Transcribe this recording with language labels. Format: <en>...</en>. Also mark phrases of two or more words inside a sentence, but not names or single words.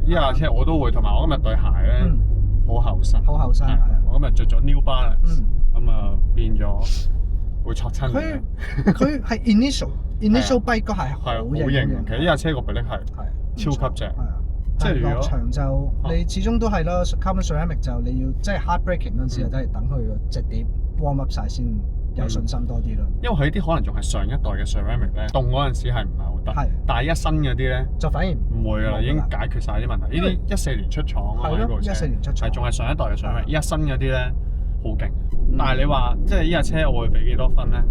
<yue>呢架車我都會，同埋我今日對鞋咧好厚身。好厚身係啊！我今日着咗 New Balance，咁啊變咗會挫親。佢係</yue> <en>initial bike</en> <yue>嗰係好型。其實呢架車個臂力係超級正。即係落場就你始終都係咯 ，</yue> <en>carbon ceramic</en> <yue>就你要即係</yue> <en>hard braking</en> <yue>嗰陣時，都係等佢個隻碟</yue> <en>warm up</en> <yue>晒先有信心多啲咯。因為佢啲可能仲係上一代嘅 ceramic 咧，凍嗰陣時係唔係好得。但係一新嗰啲咧就反而唔會啦，已經解決晒啲問題。呢啲14年出廠啊，呢部車14年出廠，係仲係上一代嘅 ceramic。一新嗰啲咧好勁，但係你話即係呢架車我會俾幾多分咧？</yue>